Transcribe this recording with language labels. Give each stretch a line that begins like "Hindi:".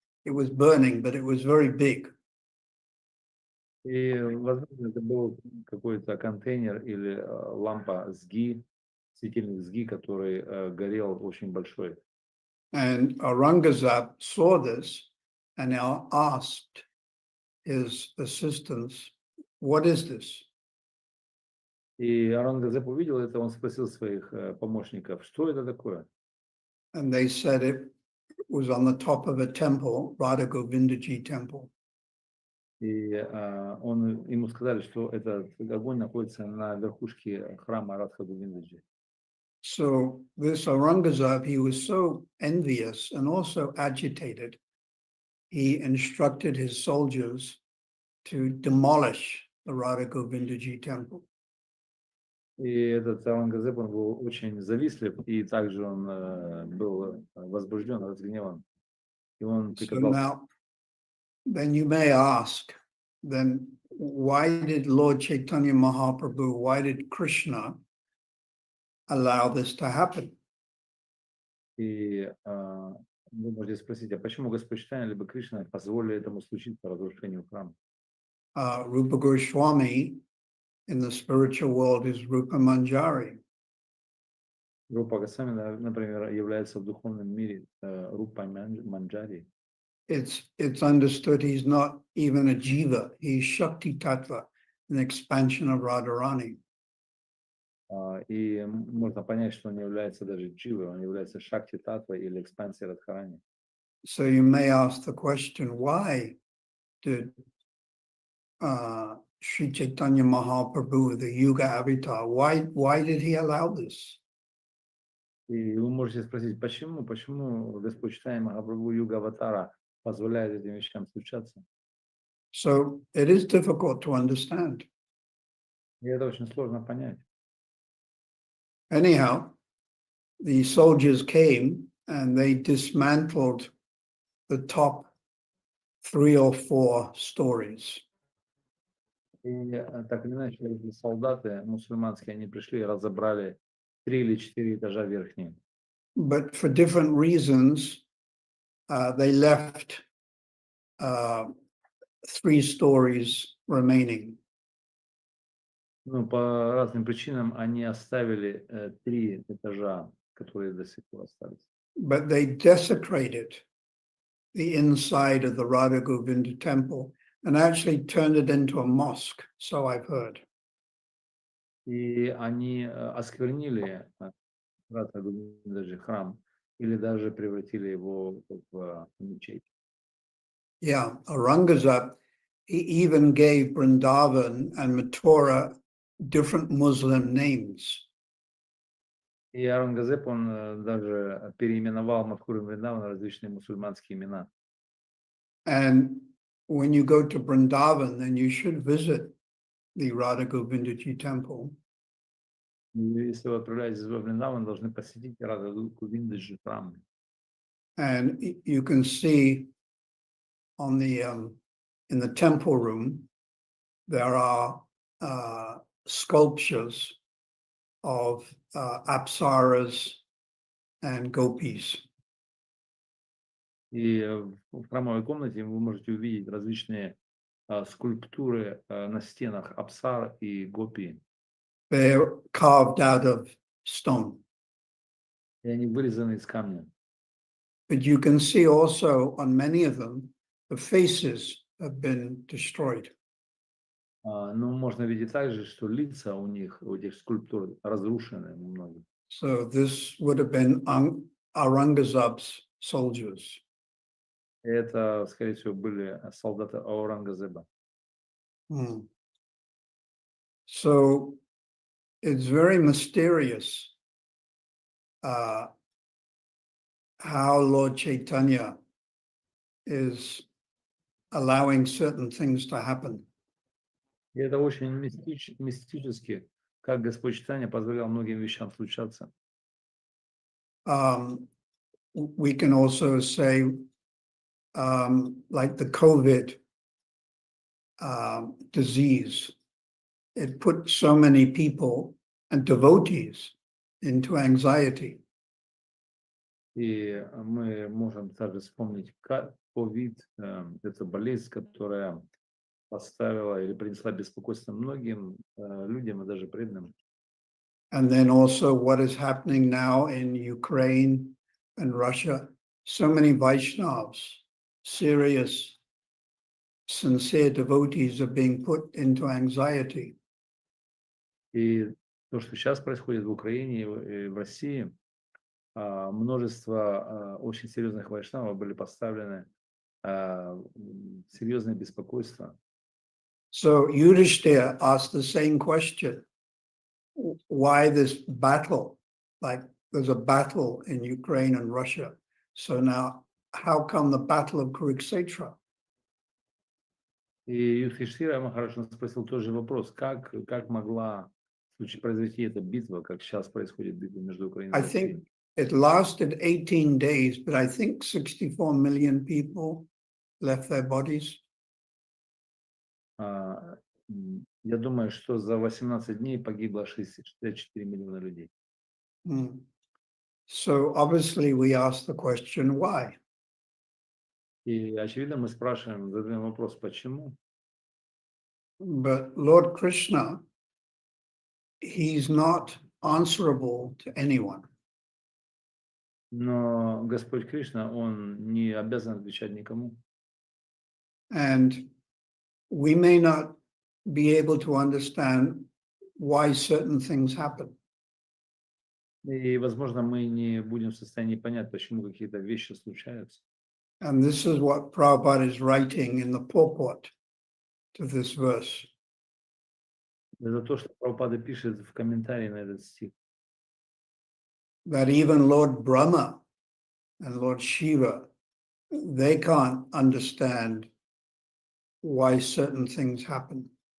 English: It was burning, but it was very big.
Russian: И, возможно, это был какой-то контейнер или лампа с ги, светильник с ги, который горел очень большой.
English: And Aurangzeb saw this and now asked his assistants, "What is this?"
Russian: И Аурангзеб увидел это, он спросил своих помощников, что это такое?
English: And they said it was on the top of a temple, Radha Govindaji temple.
Russian: И ему сказали, что этот огонь находится на верхушке храма Радха Говиндаджи.
English: So this Aurangzeb, he was so envious and also agitated. He instructed his soldiers to demolish the Radha Govindaji temple.
Russian: И этот Аурангзеб, он был очень завистлив, и также он был возбужден, разгневан. И он
English: So
Russian: приказал...
English: now, then you may ask, then why did Lord Chaitanya Mahaprabhu, why did Krishna allow this to happen?
Russian: И вы можете спросить, а почему Господь Чайтанья либо Кришна позволили этому случиться, разрушению храма?
English: Rupa Goswami in the spiritual world is Rupa Manjari.
Russian: Рупа Госвами, например, является в духовном мире Рупой Манджари.
English: It's understood he's not even a jiva, he's Shakti Tattva, an expansion of Radharani.
Russian: И можно понять, что он не является даже дживой, он является Шакти Татвой или экспансией Радхарани.
English: So you may ask the question, why did Sri Chaitanya Mahaprabhu, the Yuga Avatar, why did he allow this?
Russian: И вы можете спросить, почему Господь Чайтанья Махапрабху Юга Аватара позволяет этим вещам случаться?
English: So it is difficult to understand.
Russian: И это очень сложно понять.
English: Anyhow, the soldiers came and they dismantled the top 3 or 4 stories.
Russian: И так или иначе, эти солдаты мусульманские, они пришли и разобрали 3 или 4 этажа верхние.
English: But for different reasons, they left 3 stories remaining.
Russian: Ну, по разным причинам они оставили 3 этажа, которые до сих пор остались.
English: But they desecrated the inside of the Radha Govinda temple and actually turned it into a mosque, so I've heard.
Russian: И они осквернили Радха Говинда храм или даже превратили его в мечеть.
English: Yeah, Aurangzeb, he even gave Vrindavan and Mathura different Muslim names.
Russian: И Аурангзеб, он даже переименовал Мадхуру и Вриндаван на различные мусульманские имена.
English: And when you go to Vrindavan, then you should visit the Radha Govindaji temple.
Russian: И если вы отправляетесь во Вриндаван, должны посетить Радха Говиндаджи храм.
English: And you can see on the in the temple room, there are sculptures of apsaras and gopis.
Russian: И в храмовой комнате вы можете увидеть различные скульптуры на стенах Апсар и Гопи.
English: They're carved out of stone.
Russian: И они вырезаны из камня.
English: But you can see also on many of them, the faces have been destroyed.
Russian: Но можно видеть также, что лица у них, у этих скульптур, разрушены многие.
English: So this would have been Aurangzeb's soldiers.
Russian: И это, скорее всего, были солдаты Аурангзеба.
English: So it's very mysterious how Lord Chaitanya is allowing certain things to happen.
Russian: И это очень мистически, как Господь Чайтанья позволял многим вещам случаться.
English: We can also say, like the COVID disease, it put so many people and devotees into anxiety.
Russian: И мы можем также вспомнить ковид, это болезнь, которая поставила или принесла беспокойство многим людям и даже преданным.
English: And then also what is happening now in Ukraine and Russia, so many Vaishnavas, serious, sincere devotees are being put into anxiety.
Russian: И то, что сейчас происходит в Украине и в России, множество очень серьезных вайшнавов были поставлены в серьезное беспокойство.
English: So Yudhishthira asked the same question. Why this battle? Like there's a battle in Ukraine and Russia. So now how come the battle of Kurukshetra?
Russian: И Юдхиштхира Махарадж спросил тот же вопрос, как могла произойти эта битва, как сейчас происходит битва между Украиной и
English: I
Russian: Россией.
English: think it lasted 18 days, but I think 64 million people left their bodies.
Russian: Я думаю, что за 18 дней погибло 64 миллиона людей. Mm.
English: So obviously we ask the question, why?
Russian: И очевидно, мы спрашиваем, задаем вопрос, почему?
English: But Lord Krishna, he's not answerable to anyone.
Russian: Но Господь Кришна, Он не обязан отвечать никому.
English: And we may not be able to understand why certain things happen.
Russian: И, возможно, мы не будем в состоянии понять, почему какие-то вещи случаются.
English: And this is what Prabhupada is writing in the purport to this verse.
Russian: Это то, что Прабхупада пишет в комментарии на этот стих.
English: That even Lord Brahma and Lord Shiva, they can't understand why certain things happen.